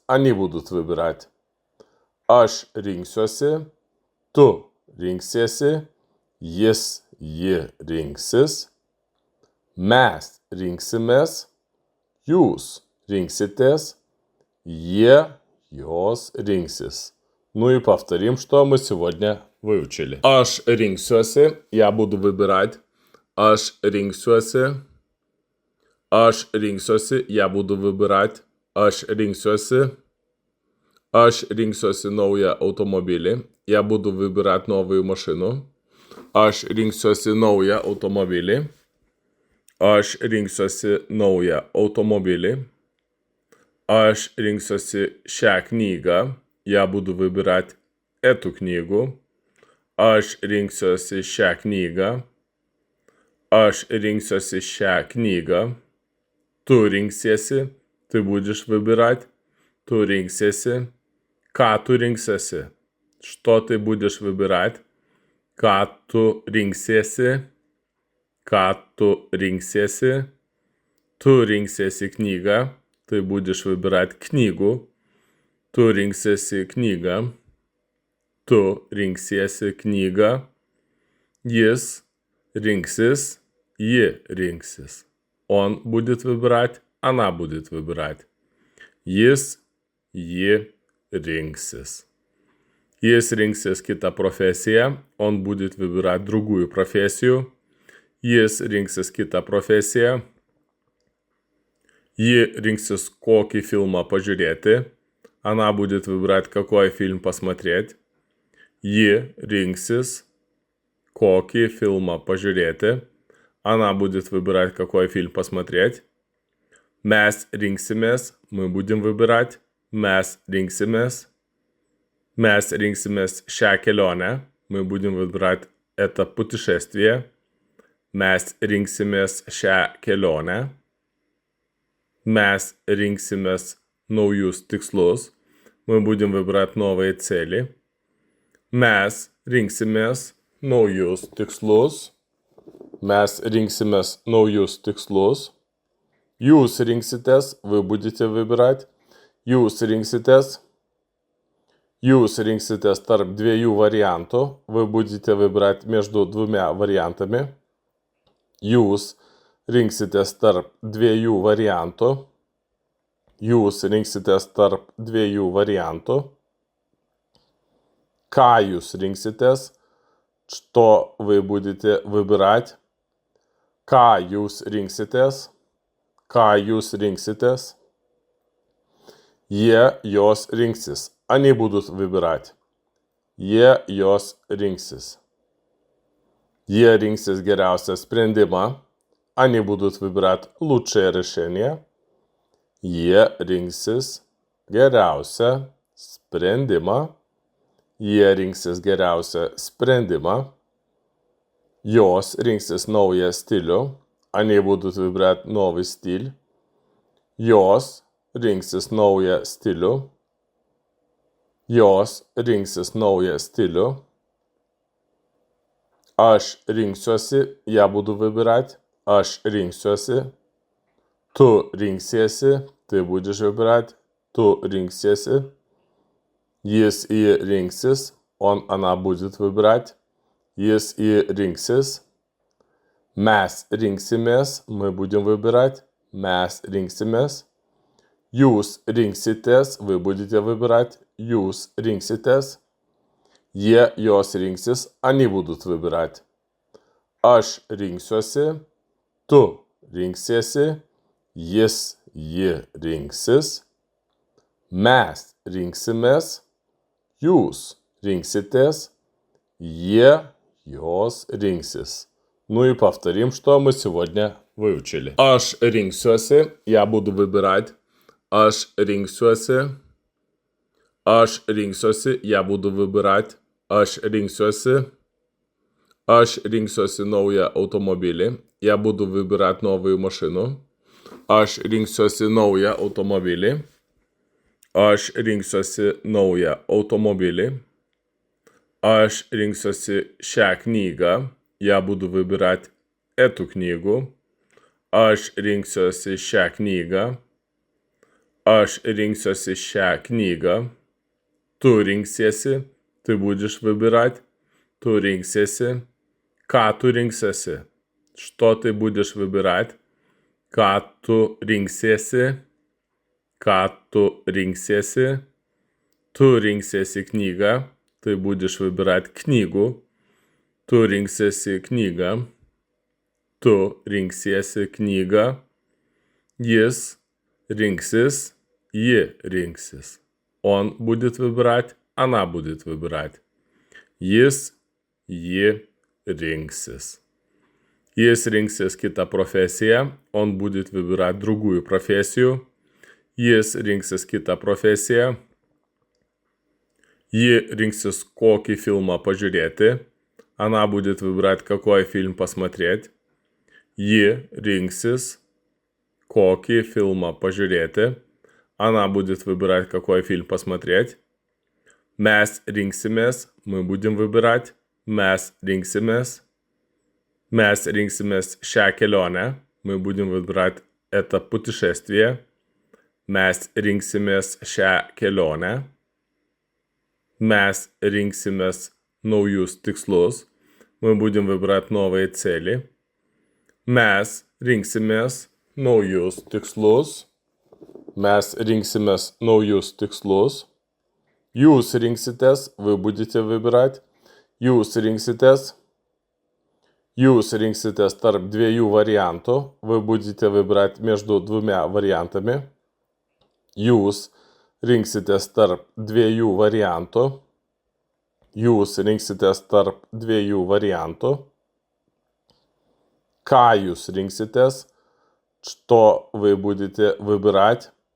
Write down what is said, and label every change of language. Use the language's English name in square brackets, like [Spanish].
[Russian] Они будут выбирать. [Lithuanian] Aš rinksiuosi. Tu rinksiesi. Jis, ji rinksis. Mes rinksimės. Jūs rinksитесь. Jie, jos rinksis. [Russian] Ну и повторим, что мы сегодня выучили. [Lithuanian] Aš rinksiuosi. [Russian] Я буду выбирать. [Lithuanian] Aš rinksiuosi. Aš rinksiuosi. [Russian] Я буду выбирать. [Lithuanian] Aš rinksiuosi. Aš rinksiuosi naują automobilį. [Russian] Я буду выбирать новую машину. [Lithuanian] Aš rinksiuosi naują automobilį. Aš rinksiuosi naują automobilį. Aš rinksiuosi šią knygą. [Russian] Я буду выбирать эту книгу. [Lithuanian] Aš rinksiuosi šią knygą. Aš rinksiuosi šią knygą. Tu rinksiesi. [Russian] Ты будешь выбирать. [Lithuanian] Tu rinksiesi. Ką tu rinksiesi? [Russian] Что ты будешь выбирать? [Lithuanian] Ką tu rinksiesi? Ką tu rinksiesi? Tu rinksiesi knygą. [Russian] Ты будешь выбирать книгу. [Lithuanian] Tu rinksiesi knygą. Tu rinksiesi knygą. Jis rinksis. Ji rinksis. [Russian] Он будет выбирать. Она будет выбирать. [Lithuanian] Jis, ji rinksis. Jis rinksis kitą profesiją. [Russian] Он будет выбирать другую профессию. [Lithuanian] Jis rinksis kitą profesiją. Ji rinksis kokį filmą pažiūrėti. [Russian] Она будет выбирать, какой фильм посмотреть. [Lithuanian] Ji rinksis kokį filmą pažiūrėti. [Russian] Она будет выбирать, какой фильм посмотреть. [Lithuanian] Mes rinksimės. [Russian] Мы будем выбирать. [Lithuanian] Mes rinksimės. Mes rinksimės šią kelionę. [Russian] Мы будем выбирать это путешествие. [Lithuanian] Mes rinksimės šią kelionę. Mes rinksimės naujus tikslus. [Russian] Мы будем выбирать новые цели. [Lithuanian] Mes rinksimės naujus tikslus. Mes rinksimės naujus tikslus. Jūs rinksitės, [Russian] вы будете выбирать. [Lithuanian] Jūs rinksitės. Jūs rinksitės tarp dviejų variantų. [Russian] Вы будете выбирать между двумя вариантами. [Lithuanian] Jūs rinksitės tarp dviejų variantų. Jūs rinksitės tarp dviejų variantų. Ką jūs rinksitės? [Russian] Что вы будете выбирать? [Lithuanian] Ką jūs rinksitės? Ką jūs rinksitės? Jie, jos rinksis. [Russian] Они будут выбирать. [Lithuanian] Jie, jos rinksis. Jie rinksis geriausią sprendimą. [Russian] Они будут выбирать лучшее решение. [Lithuanian] Jie rinksis geriausią sprendimą. Jie rinksis geriausią sprendimą. Jos rinksis naują stilių. [Russian] Они будут выбирать новый стиль. [Lithuanian] Jos rinksis naują stilių. Jos rinksis naują stilių. Aš rinksiuosi. [Russian] Я буду выбирать. [Lithuanian] Aš rinksiuosi. Tu rinksiesi. [Russian] Ты будешь выбирать. [Lithuanian] Tu rinksiesi. Jis, ji rinksis. [Russian] Он, она будет выбирать. [Lithuanian] Jis, ji rinksis. Mes rinksimės. [Russian] Мы будем выбирать. [Lithuanian] Mes rinksimės. Jūs rinksitės. [Russian] Вы будете выбирать. [Lithuanian] Jūs rinksitės. Jie, jos rinksis. [Russian] Они будут выбирать. [Lithuanian] Aš rinksiuosi. Tu rinksiesi. Jis, ji rinksis. Mes rinksimės. Jūs rinksитесь. Jie, jos rinksis. [Russian] Ну и повторим, что мы сегодня выучили. [Lithuanian] Aš rinksiuosi. [Russian] Я буду выбирать. [Lithuanian] Aš rinksiuosi. Aš rinksiuosi. [Russian] Я буду выбирать. [Lithuanian] Aš rinksiuosi. Aš rinksiuosi naują automobilį. [Russian] Я буду выбирать новую машину. [Lithuanian] Aš rinksiuosi naują automobilį. Aš rinksiuosi naują automobilį. Aš rinksiuosi šią knygą. [Russian] Я буду выбирать эту книгу. [Lithuanian] Aš rinksiuosi šią knygą. Aš rinksiuosi šią knygą. Tu rinksiesi. [Russian] Ты будешь выбирать. [Lithuanian] Tu rinksiesi. Ką tu rinksiesi? [Russian] Что ты будешь выбирать? [Lithuanian] Ką tu rinksiesi? Ką tu rinksiesi? Tu rinksiesi knygą. [Russian] Ты будешь выбирать книгу. [Lithuanian] Tu rinksiesi knygą. Tu rinksiesi knygą. Jis rinksis. Ji rinksis. [Russian] Он будет выбирать. Она будет выбирать. [Lithuanian] Jis, ji rinksis. Jis rinksis kitą profesiją. [Russian] Он будет выбирать другую профессию. [Lithuanian] Jis rinksis kitą profesiją. Ji rinksis kokį filmą pažiūrėti. [Russian] Она будет выбирать, какой фильм посмотреть. [Lithuanian] Ji rinksis kokį filmą pažiūrėti. [Russian] Она будет выбирать, какой фильм посмотреть. [Lithuanian] Mes rinksimės, [Russian] мы будем выбирать. [Lithuanian] Mes rinksimės. Mes rinksimės šią kelionę. [Russian] Мы будем выбирать это путешествие. [Lithuanian] Mes rinksimės šią kelionę. Mes rinksimės naujus tikslus. [Russian] Мы будем выбирать новые цели. [Lithuanian] Mes rinksimės naujus tikslus. Mes rinksimės naujus tikslus. Jūs rinksitės, [Russian] вы будете выбирать. [Lithuanian] Jūs rinksitės. Jūs rinksitės tarp dviejų variantų. [Russian] Вы будете выбирать между двумя вариантами. [Lithuanian] Jūs rinksitės tarp dviejų variantų. Jūs rinksitės tarp dviejų variantų. Ką jūs rinksitės? [Russian] Что вы будете выбирать?